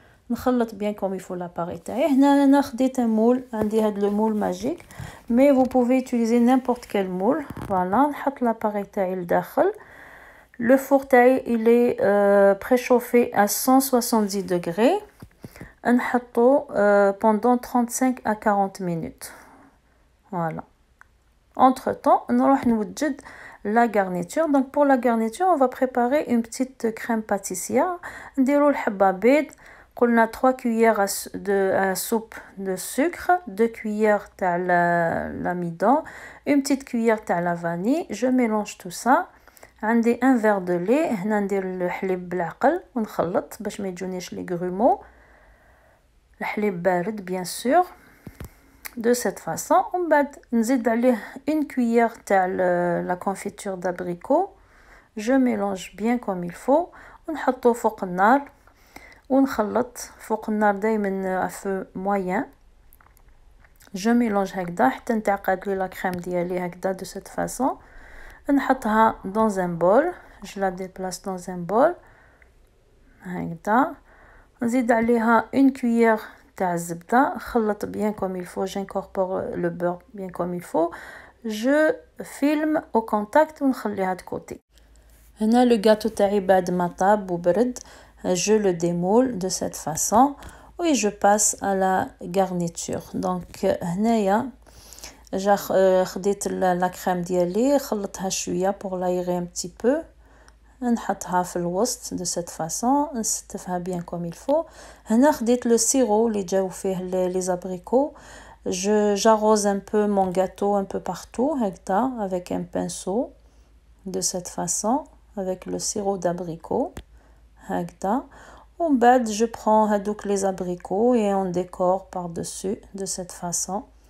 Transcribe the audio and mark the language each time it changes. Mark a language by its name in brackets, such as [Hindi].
[Arabic] نخلط [French] bien comme il faut l'appareil [Arabic] تاعي. هنا انا خديت [French] un moule, [Arabic] عندي هاد [French] le moule magique, mais vous pouvez utiliser n'importe quel moule. Voilà, [Arabic] نحط [French] l'appareil تاعي [Arabic] لداخل. [French] Le four [Arabic] تاعي [French] il est préchauffé à 170 degrés. [Arabic] نحطو [French] pendant 35 à 40 minutes. Voilà. Entre temps, [Arabic] نروح نوجد [French] la garniture. Donc pour la garniture, on va préparer une petite crème pâtissière. [Arabic] نديرو الحبة بيض. قلنا [French] 3 cuillères à soupe de sucre, 2 cuillères تاع l'amidon, une petite cuillère تاع la vanille. Je mélange tout ça. [Arabic] عندي [French] un verre de lait. [Arabic] هنا ندير الحليب بالعقل ونخلط باش ما يجونيش [French] لي غرومو. [Arabic] الحليب بارد [French] bien sûr. De cette façon, on va [Arabic] نزيد عليه [French] une cuillère تاع la confiture d'abricot. Je mélange bien comme il faut. [Arabic] ونحطو فوق النار ونخلط فوق النار دائما [French] à feu moyen. Je mélange [Arabic] هكذا حتى نتعقد لي [French] لا كريم [Arabic] ديالي هكذا [French] de cette façon. [Arabic] نحطها [French] dans un bol. Je la déplace dans un bol [Arabic] هكذا. نزيد عليها [French] une cuillère [Arabic] تاع الزبدة. خلط [French] bien comme il faut. j'incorpore le beurre bien comme il faut. je filme au contact [Arabic] ونخليها [French] de côté. [Arabic] هنا [French] le gâteau [Arabic] تاعي بعد ما طاب وبرد. [French] je le démoule de cette façon et je passe à la garniture. donc [Arabic] هنايا خديت [French] la crème [Arabic] ديالي خلطها شويه [French] pour l'aérer un petit peu [Arabic] نحطها في الوسط [French] de cette façon [Arabic] نستفها [French] bien comme il faut. [Arabic] هنا خديت [French] le sirop [Arabic] اللي جاو فيه [French] les abricots. J'arrose un peu mon gâteau un peu partout [Arabic] هكذا [French] avec un pinceau de cette façon avec le sirop d'abricot هكذا. [Arabic] ومن بعد [French] je prends [Arabic] هادوك [French] les abricots et on décore par-dessus de cette façon.